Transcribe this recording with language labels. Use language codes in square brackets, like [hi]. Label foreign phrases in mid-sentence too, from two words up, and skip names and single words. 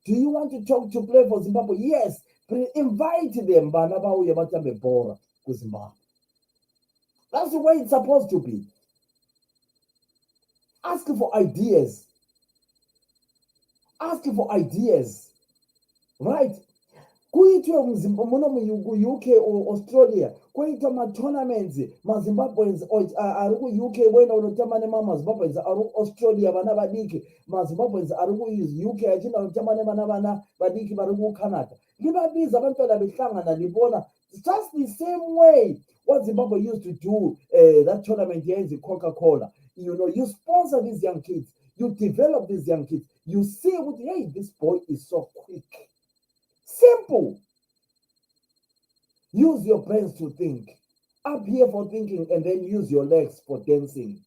[en] Do you want to talk to play for Zimbabwe? Yes. Invite them. Zimbabwe. That's the way it's supposed to be. Ask for ideas. Ask for ideas. Right? [sn] Kuitwe muno mu-UK or Australia kuitwa ma-tournaments ma-Zimbabweans ari ku-UK wena unotamba nema-Zimbabweans ari Australia vana vadiki ma-Zimbabweans ari ku-UK achinda unotamba nevana vadiki vari ku-Canada [nd] livabiza abantwana behlangana libona [en] just the same way what Zimbabwe used to do that tournament here is Coca-Cola. You sponsor these young kids, you develop these young kids, you see hey, this boy is so quick. Simple. Use your brains to think. Up here for thinking and then use your legs for dancing.